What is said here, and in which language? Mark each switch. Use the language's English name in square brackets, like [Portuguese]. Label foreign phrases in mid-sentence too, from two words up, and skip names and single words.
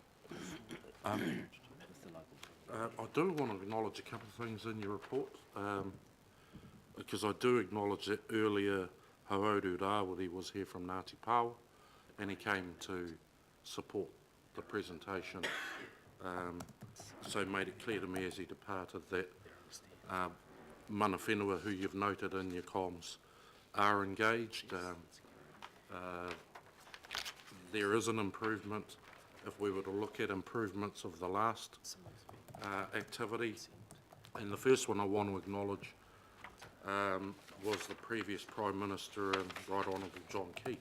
[English] I do want to acknowledge a couple of things in your report, because I do acknowledge that earlier Hauoru Rawiri was here from Ngāti Pāo, and he came to support the presentation, so made it clear to me as he departed that [Māori] mana whenua, [English] who you've noted in your comms, are engaged. There is an improvement. If we were to look at improvements of the last activity, and the first one I want to acknowledge was the previous Prime Minister and Right Honourable John Key.